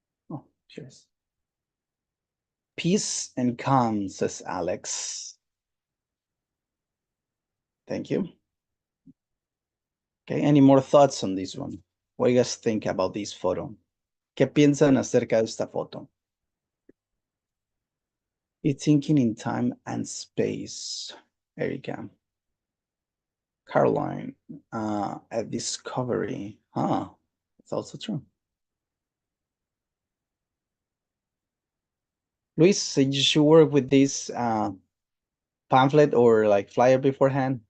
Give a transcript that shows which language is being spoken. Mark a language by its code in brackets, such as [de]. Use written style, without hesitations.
[en] Oh, cheers. Peace and calm, says Alex. Thank you. Okay, any more thoughts on this one? What do you guys think about this photo? [es] ¿Qué piensan acerca de esta foto? [en] It's thinking in time and space. Erika. Caroline, a discovery. Huh, it's also true. Luis, did you work with this pamphlet or like flyer beforehand?